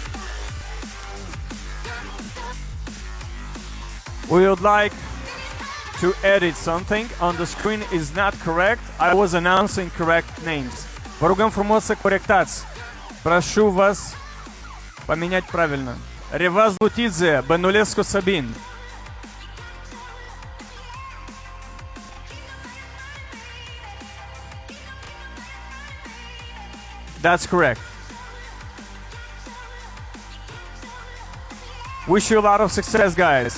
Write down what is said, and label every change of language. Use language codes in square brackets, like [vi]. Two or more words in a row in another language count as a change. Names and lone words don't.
[en] We would like to edit something on the screen is not correct. I was announcing correct names. [ro] Vă rugăm frumos să corectați. [ru] Прошу вас поменять правильно. Revaz Lutidze, Bănulescu Sabin. [en] That's correct. Wish you a lot of success, guys.